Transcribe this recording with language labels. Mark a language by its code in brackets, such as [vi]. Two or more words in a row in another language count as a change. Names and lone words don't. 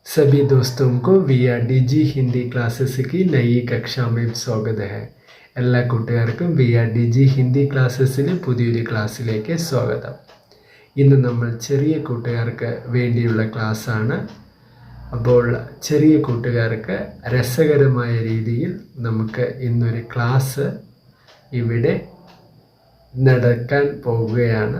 [hi] सभी दोस्तों को VRDG हिंदी क्लासेस की नई कक्षा में स्वागत है. [ml] എല്ലാ കൂട്ടുകാർക്കും VRDG ഹിന്ദി ക്ലാസ്സസിലെ പുതിയൊരു ക്ലാസ്സിലേക്ക് സ്വാഗതം. ഇന്ന് നമ്മൾ ചെറിയ കൂട്ടുകാർക്ക് വേണ്ടിയുള്ള ക്ലാസ്സാണ്. അപ്പോൾ ചെറിയ കൂട്ടുകാർക്ക് രസകരമായ രീതിയിൽ നമുക്ക് ഇന്നൊരു ക്ലാസ് ഇവിടെ നടക്കാൻ പോവുകയാണ്.